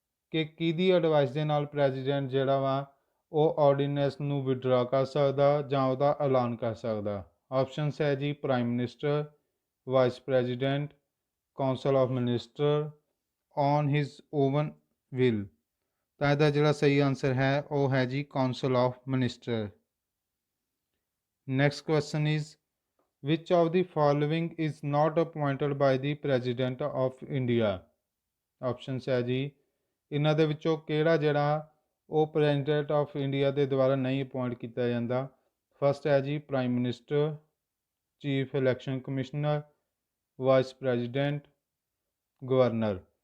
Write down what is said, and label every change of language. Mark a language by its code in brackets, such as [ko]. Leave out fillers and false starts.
[pa] ਕਿ ਕਿਹਦੀ ਐਡਵਾਈਸ ਦੇ ਨਾਲ ਪ੍ਰੈਜ਼ੀਡੈਂਟ ਜਿਹੜਾ ਵਾ ਉਹ ਆਰਡੀਨੈਂਸ ਨੂੰ ਵਿਡਰਾ ਕਰ ਸਕਦਾ ਜਾਂ ਉਹਦਾ ਐਲਾਨ ਕਰ ਸਕਦਾ। ਆਪਸ਼ਨਸ ਹੈ ਜੀ [en] Prime minister, vice president, council of minister, on his own will. [pa] ਤਾਂ ਇਹਦਾ ਜਿਹੜਾ ਸਹੀ ਆਨਸਰ ਹੈ ਉਹ ਹੈ ਜੀ council of minister. [en] Next question is which of the following is not appointed by the president of India। [pa] Options ਹੈ ਜੀ ਇਹਨਾਂ ਦੇ ਵਿੱਚੋਂ ਕਿਹੜਾ ਜਿਹੜਾ ਉਹ ਪ੍ਰੈਜ਼ੀਡੈਂਟ ਆਫ ਇੰਡੀਆ ਦੇ ਦੁਆਰਾ ਨਹੀਂ ਅਪੁਆਇੰਟ ਕੀਤਾ ਜਾਂਦਾ। ਫਸਟ ਹੈ ਜੀ [en] Prime minister, chief election commissioner, vice president, governor.